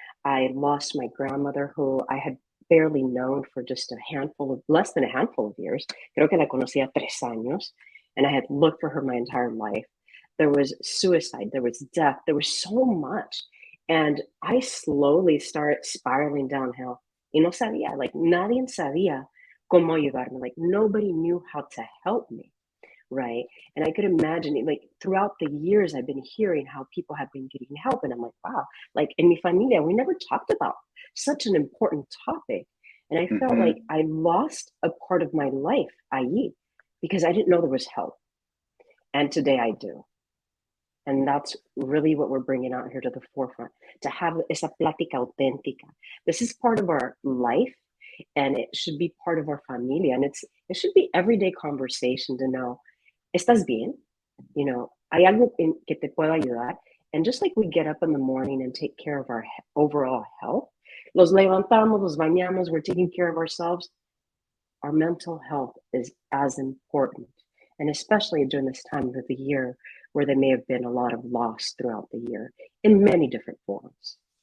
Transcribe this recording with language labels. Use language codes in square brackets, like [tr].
[en] I lost my grandmother, who I had barely known for just less than a handful of years. [es] Creo que la conocía 3 años, [en] and I had looked for her my entire life. There was suicide, there was death, there was so much. And I slowly started spiraling downhill. [es] Y no sabía, like nadie sabía cómo ayudarme. [en] Like nobody knew how to help me, right? And I could imagine it, like throughout the years, I've been hearing how people have been getting help. And I'm like, wow, like in [es] mi familia, [en] we never talked about such an important topic. And I felt Hmm. like I lost a part of my life, i.e., because I didn't know there was help. And today I do. And that's really what we're bringing out here to the forefront, to have [es] esa plática auténtica. [en] This is part of our life, and it should be part of our familia. And it should be everyday conversation to know, [es] ¿estás bien? Hay algo que te pueda ayudar. [en] And just like we get up in the morning and take care of our overall health, [es] los levantamos, los bañamos, [en] we're taking care of ourselves. Our mental health is as important. And especially during this time of the year where there may have been a lot of loss throughout the year in many different forms.